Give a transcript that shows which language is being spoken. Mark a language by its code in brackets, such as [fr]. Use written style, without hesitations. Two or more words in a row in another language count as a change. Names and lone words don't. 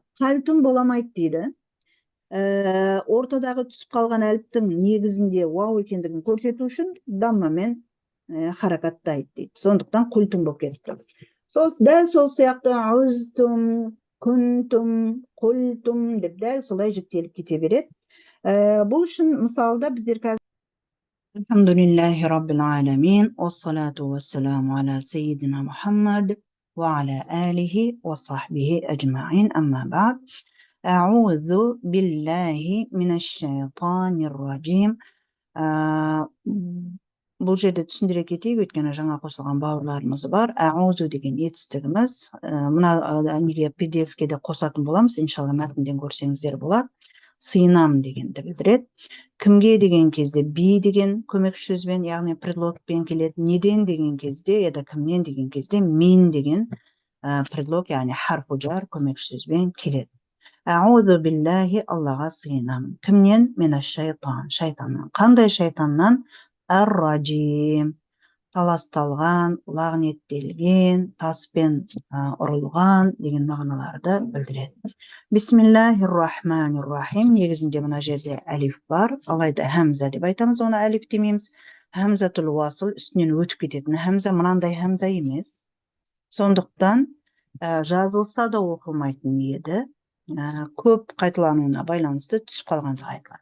[kk] Қалтум боламайды дейді. Ортадағы түсіп қалған әліптің негізінде вау екендігін көрсету үшін даммамен харакаттайды дейді. Сондықтан құлтум болып кетті. Дәл сол сияқты аузтум, күнтум, құлтум деп дәл солай жіктеліп кете береді. Бұл үшін мысалда біздер қазір [ar] الحمد لله رب العالمين، والصلاة والسلام على سيدنا محمد وعلى آله وصحبه أجمعين، أما بعد. أعوذ بالله من الشيطان الرجيم. [kk] Бұл жерде түсіндіре кетейік, өйткені жаңа қосылған бауырларымыз бар. Аузу деген етістігіміз, мына неге PDF-ке де қосатын боламыз, иншалла мәтінден көрсеңіздер болады. Сыйынам дегенді білдіреді. Кімге деген кезде би деген көмекші сөзбен, яғни предлогпен келеді. Неден деген кезде, яда кімнен деген кезде мен деген предлог, яғни [ar] حرف جر [kk] көмекші сөзбен келеді. [ar] أعوذ بالله, [kk] Аллаға сыйынам. Кімнен? Минаш-шайтан, шайтаннан. Қандай шайтаннан? Ар-ражим, таласталған, лағнеттелген, таспен ұрылған деген мағыналарды білдіреді. [ar] بسم الله الرحمن الرحيم. [kk] Негізінде мына жерде әлиф бар, алайда хамза деп айтамыз, оны әлиф демейміз. [ar] همزة الوصل, [kk] үстінен өтіп кететін хамза, мынандай хамза емес. Сондықтан жазылса да оқылмайтын еді. Көп қайталануына байланысты түсіп қалғандығы айтылады.